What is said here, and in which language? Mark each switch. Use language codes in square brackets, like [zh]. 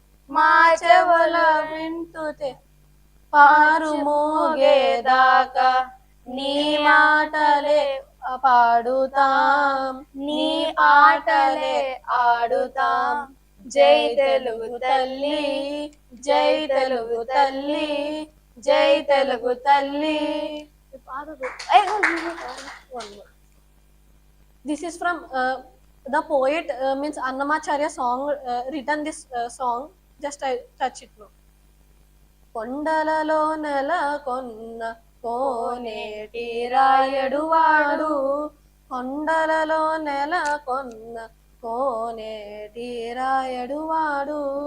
[te] మా చెవుల వింటుతే పారు మోగేదాకా నీ మాటలే పాడుతాం, నీ ఆటలే ఆడుతాం. జై తెలుగు తల్లి, జై తెలుగు తల్లి, జై తెలుగు తల్లి. [en] This is from the poet means Annamacharya song, written this song. Just I touch it now. [te] కొండలలో నెలకొన్న కోనేటి రాయడువాడు కొండలలో నెలకొన్న కోనేటి రాయడువాడు